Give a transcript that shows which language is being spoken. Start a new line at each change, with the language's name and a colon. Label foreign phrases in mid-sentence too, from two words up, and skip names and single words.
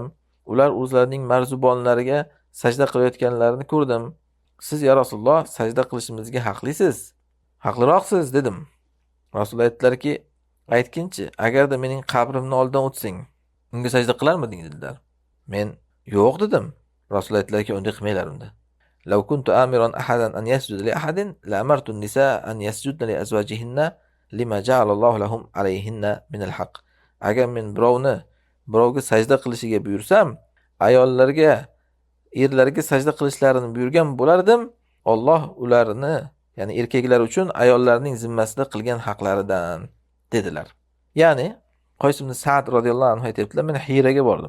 Uzbek: Ular o'zlarining marzubonlariga sajda qilayotganlarini ko'rdim. Siz ya Rasululloh sajda qilishimizga haqlisiz. Haqliroqsiz dedim. Rasululloh aytdilarki, aytginchi, agarda mening qabrimni oldidan o'tsang, unga sajda qilarmiding dedilar. Men yo'q dedim. Rasululloh aytdilarki, unday qilmanglar unda.
Arabic: لو كنت آمرا أحدا أن يسجد لأحد لأمرت النساء أن يسجدن لأزواجهن لما جعل الله لهم عليهن من الحق.
Uzbek: Agar men birovga sajda qilishiga buyursam, ayollarga, erlarga sajda qilishlarini buyurgan bo'lardim. Alloh ularni, ya'ni erkaklar uchun ayollarning zimmasida qilgan haqlaridan dedilar. Ya'ni Qoys ibn Sa'd
Arabic: رضي الله عنه
Uzbek: aytibdilar, men Hiraga bordim.